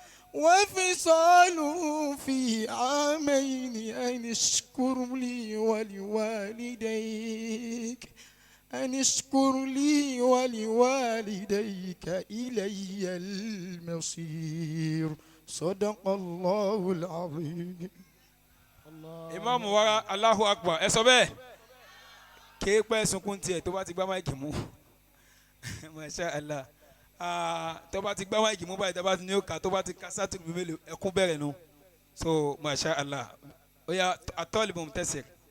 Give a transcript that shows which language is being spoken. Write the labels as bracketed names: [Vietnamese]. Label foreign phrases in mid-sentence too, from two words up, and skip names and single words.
[Arabic] وفصاله في عامين أن اشكر لي ولوالديك إلي المصير صدق الله العظيم. [Yoruba] Imam wa [Arabic] الله أكبر. [Yoruba] Ẹ sọ bẹ́ẹ̀. Kéèpẹ́ sunkún tiẹ̀ tó bá ti gbá máìkì mú. [Arabic] ما شاء الله. [Yoruba] Tó bá ti gbá máìkì mú báyìí tó bá ti ní òkà tó bá ti ka sátìrì mélòó ẹkún bẹ̀rẹ̀ nu. So [Arabic] ما شاء الله. [Yoruba] Ó yá àtọ́lì bò ń tẹ̀sẹ̀.